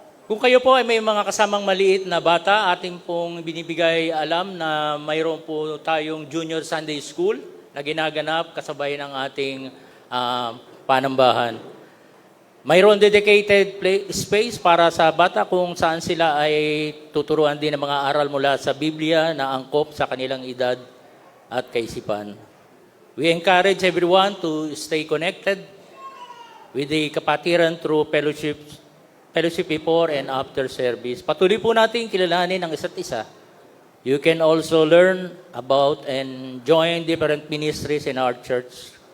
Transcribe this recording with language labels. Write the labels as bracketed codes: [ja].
[tl] Kung kayo po ay may mga kasamang maliit na bata, ating pong binibigay alam na mayroon po tayong Junior Sunday School na ginaganap kasabay ng ating panambahan. Mayroon dedicated space para sa bata kung saan sila ay tuturuan din ng mga aral mula sa Biblia na angkop sa kanilang edad at kaisipan. [en] We encourage everyone to stay connected with the kapatiran through fellowship before and after service. [tl] Patuloy po natin kilalanin ang isa't isa. [en] You can also learn about and join different ministries in our church.